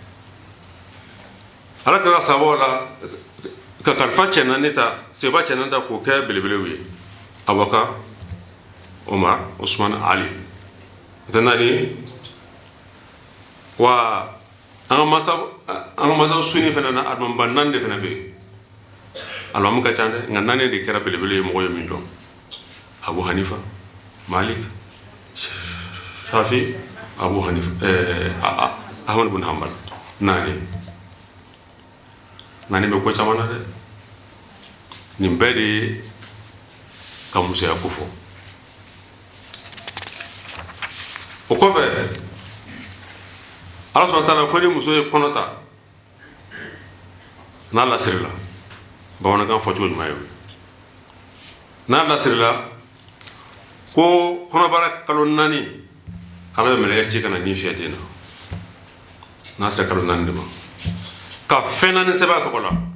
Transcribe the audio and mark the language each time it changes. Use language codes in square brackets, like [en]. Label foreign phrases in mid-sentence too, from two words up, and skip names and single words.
[bm] Ala ka sababu la ka kalifa cɛ naani ta seba cɛ naani ta k'o kɛ belebelew ye Abubakar Omar Usman Ali o tɛ naani ye wa an ka masaw sunni fana na alimamiba naani de fana bɛ yen alimamu ka ca dɛ nka naani de kɛra belebele ye mɔgɔ ye min dɔn Abu Hanifa Malik Shafi Abu Hanifa Ahmad bin Hanbal naani bɛ ko caman na dɛ nin bɛɛ de ye ka musoya ko fɔ o kɔfɛ Ala [ar] سبحانه وتعالى [bm] ko ni muso ye kɔnɔ ta n'a lasirila bamanankan fɔcogo ɲuman ye n'a lasirila ko kɔnɔbara kalo 4 Ala bɛ mɛlɛkɛ ci ka na nin fiyɛ den na n'a sera kalo 4 de ma ka fɛn 4 sɛbɛn a tɔgɔ la